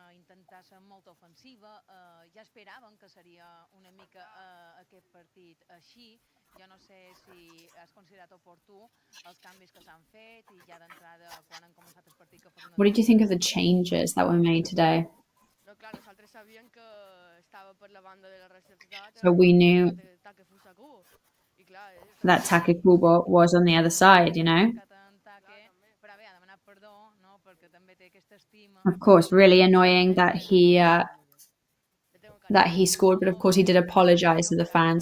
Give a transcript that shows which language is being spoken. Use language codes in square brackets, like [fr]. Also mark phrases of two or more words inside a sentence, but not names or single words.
[ca] intentar ser molt ofensiva. Ja esperaven que seria una mica aquest partit així. Jo no sé si has considerat oportú els canvis que s'han fet i ja d'entrada quan han començat el partit que fos una... [en] What did you think of the changes that were made today? [ca] No, clar, nosaltres sabíem que estava per la banda de la Real Sociedad. [en] So we knew that Take Kubo was on the other side, you know? Of course, really annoying that he scored, but of course he did apologize to the fans.